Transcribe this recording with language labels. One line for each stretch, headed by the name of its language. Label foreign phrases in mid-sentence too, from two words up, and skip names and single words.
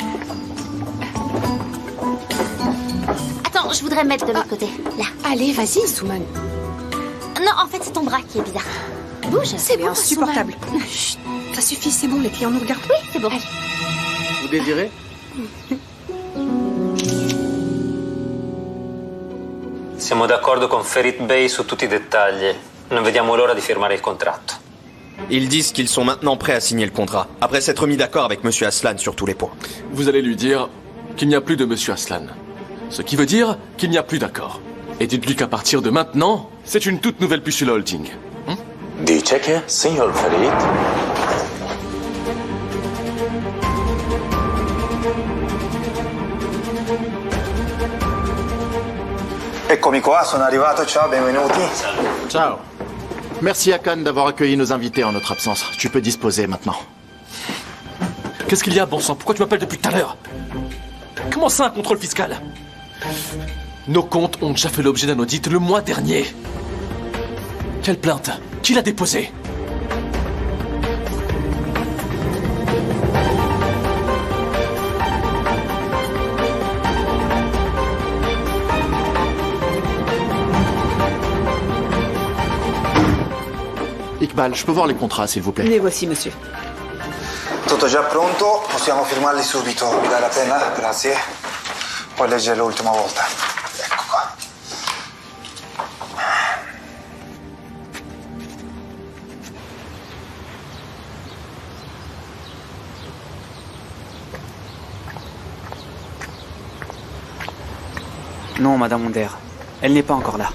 French: Attends, je voudrais me mettre de l'autre côté. Là. Allez, vas-y, Souman. Non, en fait, c'est ton bras qui est bizarre. Bouge. C'est bon, insupportable. Chut, ça suffit, c'est bon, les clients nous regardent. Oui, c'est bon. Allez. Vous désirez?
Italian: Siamo d'accordo con Ferit Bey su tutti i dettagli. Non vediamo l'ora di firmare il contratto.
French: Ils disent qu'ils sont maintenant prêts à signer le contrat, après s'être mis d'accord avec Monsieur Aslan sur tous les points. Vous allez lui dire qu'il n'y a plus de Monsieur Aslan. Ce qui veut dire qu'il n'y a plus d'accord. Et dites-lui qu'à partir de maintenant, c'est une toute nouvelle puce holding.
Italian: Dice che, signor Ferit? Eccomi qua, sono arrivato, ciao, benvenuti. Ciao.
French: Merci à Khan d'avoir accueilli nos invités en notre absence. Tu peux disposer maintenant. Qu'est-ce qu'il y a, bon sang? Pourquoi tu m'appelles depuis tout à l'heure? Comment ça, un contrôle fiscal? Nos comptes ont déjà fait l'objet d'un audit le mois dernier. Quelle plainte? Qui l'a déposée? Iqbal, je peux voir les contrats, s'il vous plaît? Les voici, monsieur.
Italian: Tutto già pronto, possiamo firmarli subito. Mi dai la penna? Grazie. Puoi leggere l'ultima volta. Ecco qua.
French: Non, Madame Onder. Elle n'est pas encore là.